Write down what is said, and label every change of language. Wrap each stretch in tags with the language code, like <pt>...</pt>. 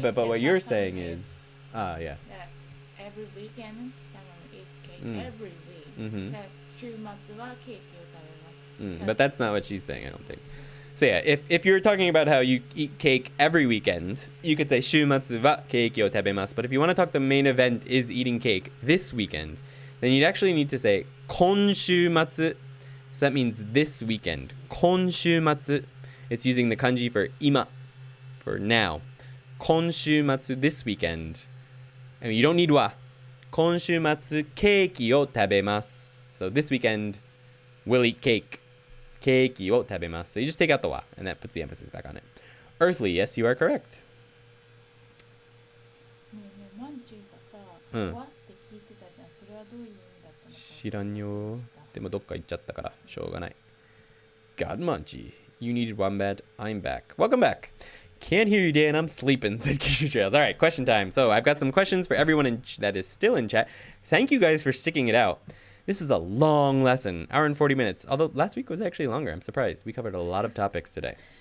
<en>Yeah, but what you're saying is, yeah. Every weekend, someone eats cake. Every week. Mm-hmm.</en> <ja>週末はケーキを食べます。</ja> <en>But that's not what she's saying, I don't think. So yeah, if you're talking about how you eat cake every weekend, you could say</en> <ja>週末はケーキを食べます.</ja> <en>But if you want to talk the main event is eating cake this weekend, then you'd actually need to say 今週末. So that means this weekend.</en> <ja>今週末.</ja> <en>It's using the kanji for 今, for now. 今週末 this weekend. I mean, you don't need wa.</en> <ja>今週末ケーキを食べます.</ja> <en>So this weekend, we'll eat cake.</en> <ja>ケーキを食べます.</ja> <en>So you just take out the wa, and that puts the emphasis back on it. Earthly, yes, you are correct.</en> <ja>ねえねえ、マンチューがさ、うんわって聞いてたじゃん。それはどういう意味だったのか。知らんよ。でもどっか行っちゃったからしょうがない.</ja> <en>God Munchie, you needed wombat. I'm back. Welcome back. Can't hear you, Dan. I'm sleeping, said Kishu Trails. All right, question time. So I've got some questions for everyone that is still in chat. Thank you guys for sticking it out. This was a long lesson, hour and 40 minutes. Although last week was actually longer. I'm surprised. We covered a lot of topics today.</en>